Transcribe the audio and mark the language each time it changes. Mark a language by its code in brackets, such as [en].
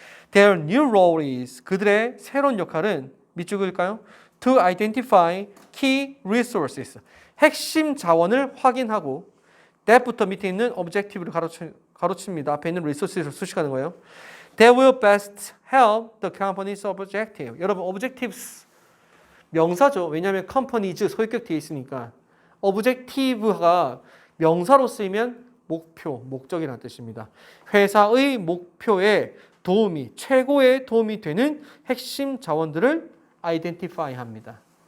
[en] Their new role is [ko] 그들의 새로운 역할은 밑줄일까요? [en] To identify key resources. [ko] 핵심 자원을 확인하고 that부터 밑에 있는 objective를 가로칩니다. 앞에 있는 resources를 수식하는 거예요. [en] That will best help the company's objective. [ko] 여러분 objectives 명사죠. 왜냐하면 companies 소유격 뒤에 있으니까 objective가 명사로 쓰이면 목표, 목적이라는 뜻입니다. 회사의 목표에 도움이, 최고의 도움이 되는 핵심 자원들을 identify 합니다.